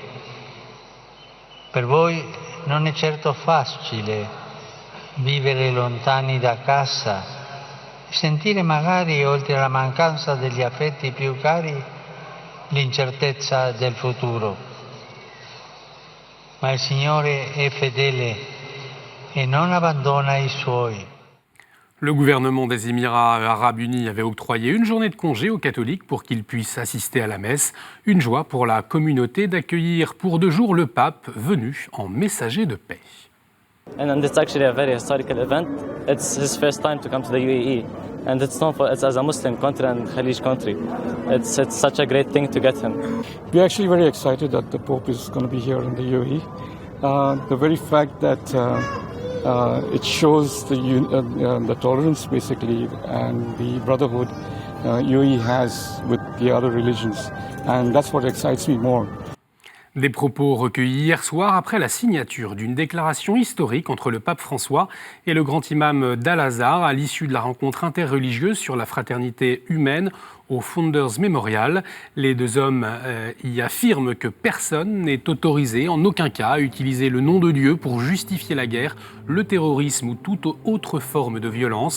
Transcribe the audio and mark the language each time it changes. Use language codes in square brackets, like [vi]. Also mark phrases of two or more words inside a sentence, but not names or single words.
[it] Per voi non è certo facile vivere lontani da casa, sentire magari, oltre alla mancanza degli affetti più cari, l'incertezza del futuro. Ma il Signore è fedele e non abbandona i suoi. [fr] Le gouvernement des Émirats Arabes Unis avait octroyé une journée de congé aux catholiques pour qu'ils puissent assister à la messe. Une joie pour la communauté d'accueillir pour 2 jours le pape venu en messager de paix. [en] And it's actually a very historical event. It's his first time to come to the UAE, and it's known for it's as a Muslim country and Khalij country. It's such a great thing to get him. We're actually very excited that the Pope is going to be here in the UAE. The very fact that it shows the tolerance, basically, and the brotherhood UAE has with the other religions, and that's what excites me more. [fr] Des propos recueillis hier soir après la signature d'une déclaration historique entre le pape François et le grand imam d'Al-Azhar à l'issue de la rencontre interreligieuse sur la fraternité humaine au Founders Memorial. Les 2 hommes y affirment que personne n'est autorisé, en aucun cas, à utiliser le nom de Dieu pour justifier la guerre, le terrorisme ou toute autre forme de violence.